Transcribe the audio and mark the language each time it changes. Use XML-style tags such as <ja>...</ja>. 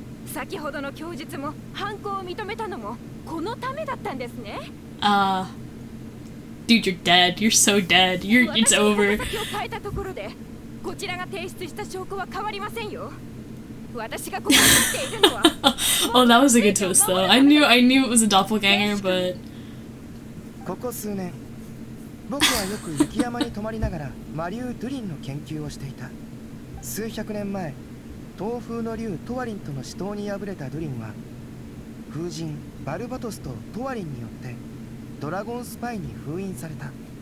<ja>先ほどの供述も犯行を認めたのもこのためだったんですね。</ja> <en>Dude, you're dead. You're so dead. It's over.</en> <ja>私が変えたところで、こちらが提出した証拠は変わりませんよ。私がここに立っているのは。</ja> <en>Oh, that was a good twist, though. I knew it was a doppelganger, but.</en> <ja>ここ数年、僕はよく雪山に泊まりながら魔竜ドゥリンの研究をしていた。数百年前、東風の竜トワリンとの死闘に敗れたドゥリンは、風神バルバトスとトワリンによってドラゴンスパイに封印された。</ja>